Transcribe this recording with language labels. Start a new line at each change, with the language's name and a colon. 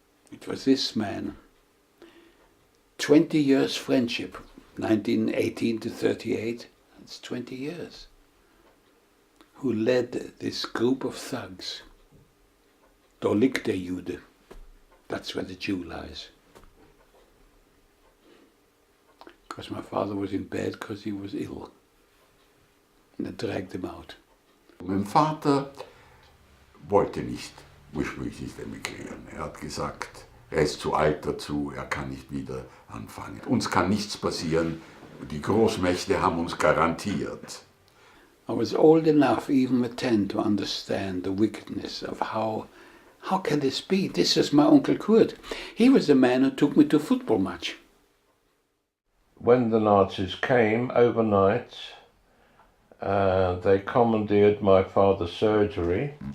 English: It was this man, 20 years friendship, 1918 to 38, that's 20 years, who led this group of thugs.
German: Da liegt der Jude,
English: that's where the Jew lies. Because my father was in bed because he was ill. And they dragged him out.
German: Mein Vater wollte nicht ursprünglich emigrieren. Er hat gesagt, er ist zu alt dazu, er kann nicht wieder anfangen. Uns kann nichts passieren, die Großmächte haben uns garantiert.
English: I was old enough, even at 10, to understand the wickedness of how can this be? This is my Uncle Kurt. He was the man who took me to a football match. When the Nazis came overnight, they commandeered my father's surgery.